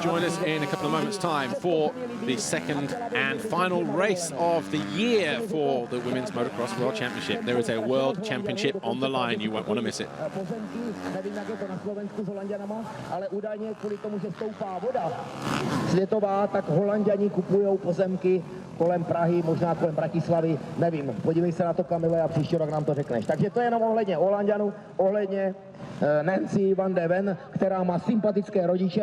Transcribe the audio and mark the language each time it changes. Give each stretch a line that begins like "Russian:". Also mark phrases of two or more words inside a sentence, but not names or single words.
English: Join us in a couple of moments' time for the second and final race of the year for the Women's Motocross World Championship. There is a World Championship on the line. You won't want to miss it.
Czech: Světová, tak Holanďani kupujou pozemky kolem Prahy, možná kolem Bratislavy, nevím. Podívej se na to, Kamile, a příští rok nám to řekneš. Takže to je jenom ohledně Holanďanů, ohledně Nancy van de Ven, která má sympatické rodiče.